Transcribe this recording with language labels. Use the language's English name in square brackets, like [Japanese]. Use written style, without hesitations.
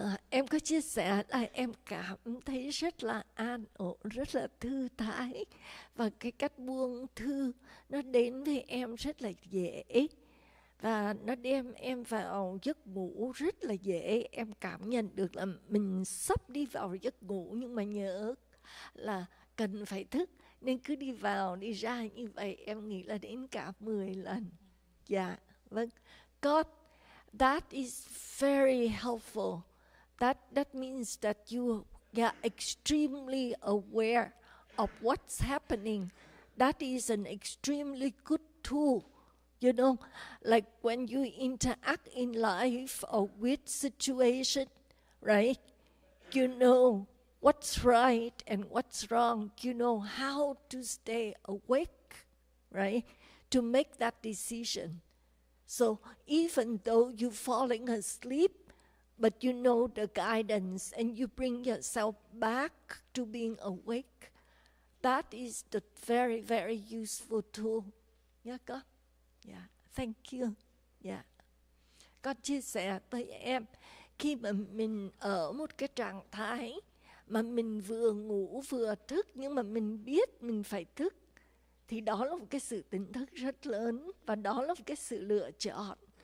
[Vietnamese] Em có chia sẻ là em cảm thấy rất là an ổn, rất là thư thái, và cái cách buông thư nó đến với em rất là dễ, và nó đem em vào giấc ngủ rất là dễ. Em cảm nhận được là mình sắp đi vào giấc ngủ, nhưng mà nhớ là cần phải thức, nên cứ đi vào đi ra như vậy. Em nghĩ là đến cả 10 lần. Dạ, vâng. [English] God, that is very helpful. That means that you are extremely aware of what's happening. That is an extremely good tool. You know, like when you interact in life or with situation, right? You know what's right and what's wrong. You know how to stay awake, right? To make that decision. So even though you're falling asleep, but you know the guidance and you bring yourself back to being awake, that is the very, very useful tool. Yeah, God? Yeah, thank you. Yeah. [Vietnamese] Con chia sẻ với em, khi mà mình ở một cái trạng thái mà mình vừa ngủ vừa thức, nhưng mà mình biết mình phải thức, thì đó là một cái sự tỉnh thức rất lớn, và đó là một cái sự lựa chọn.